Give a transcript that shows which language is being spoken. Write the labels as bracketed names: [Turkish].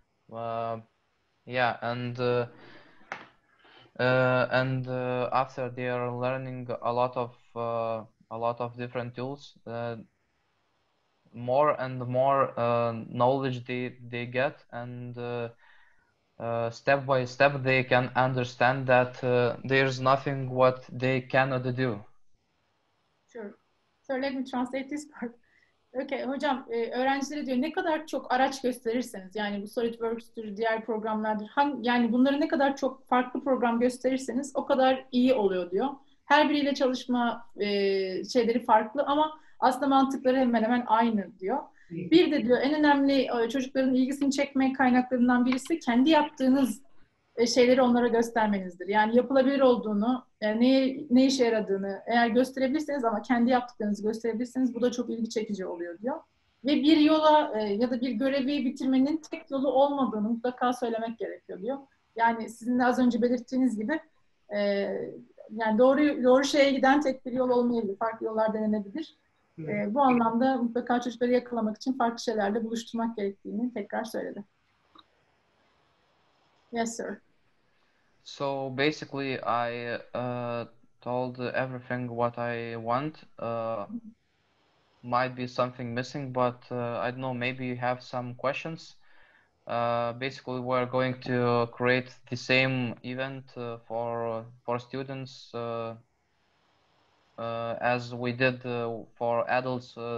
[English] Yeah, and after they are learning a lot of different tools, more and more knowledge they get, and step by step they can understand that there's nothing what they cannot do. Sure. So let me translate this part. [Turkish] Okay, hocam öğrencilere diyor ne kadar çok araç gösterirseniz, yani bu SolidWorks'tür, diğer programlardır, yani bunları ne kadar çok farklı program gösterirseniz o kadar iyi oluyor diyor. Her biriyle çalışma şeyleri farklı ama aslında mantıkları hemen hemen aynı diyor. Bir de diyor en önemli çocukların ilgisini çekme kaynaklarından birisi kendi yaptığınız şeyleri onlara göstermenizdir. Yani yapılabilir olduğunu, ne işe yaradığını eğer gösterebilirseniz ama kendi yaptıklarınızı gösterebilirseniz bu da çok ilgi çekici oluyor diyor. Ve bir yola ya da bir görevi bitirmenin tek yolu olmadığını mutlaka söylemek gerekiyor diyor. Yani sizin de az önce belirttiğiniz gibi yani doğru şeye giden tek bir yol olmayabilir. Farklı yollar denenebilir. Bu anlamda mutlaka çocukları yakalamak için farklı şeylerle buluşturmak gerektiğini tekrar söyledi. [English] Yes, sir. So basically, I told everything what I want. Might be something missing, but I don't know. Maybe you have some questions. Basically, we're going to create the same event for students as we did for adults.